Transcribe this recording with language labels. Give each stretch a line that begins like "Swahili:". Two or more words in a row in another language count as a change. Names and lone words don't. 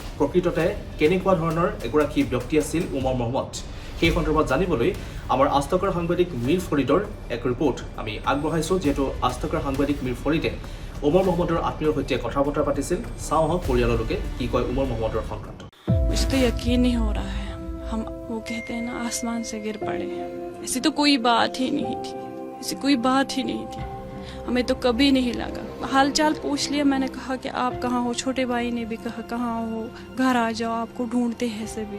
Assamese: প্ৰকৃততে কেনেকুৱা ধৰণৰ এগৰাকী ব্যক্তি আছিল উমৰ মহম্মদ? সেই সন্দৰ্ভত জানিবলৈ আমাৰ আজতকৰ সাংবাদিক মীৰ ফৰিদৰ এক ৰিপৰ্ট আমি আগবঢ়াইছোঁ। যিহেতু আজতকৰ সাংবাদিক মীৰ ফৰিদে উমৰ মহম্মদৰ আত্মীয়ৰ সৈতে কথা বতৰা পাতিছিল। চাওঁ আহক পৰিয়ালৰ লোকে কি কয় উমৰ মহম্মদৰ সংক্ৰান্ত।
Hindi: मुझे तो यकीन नहीं हो रहा है, हम वो कहते हैं ना आसमान से गिर पड़े। ऐसी तो कोई बात ही नहीं थी, ऐसी कोई बात ही नहीं थी, हमें तो कभी नहीं लगा। हाल चाल पूछ लिया, मैंने कहा कि आप कहाँ हो, छोटे भाई ने भी कहा कहाँ हो, घर आ जाओ, आपको ढूंढते हैं सभी।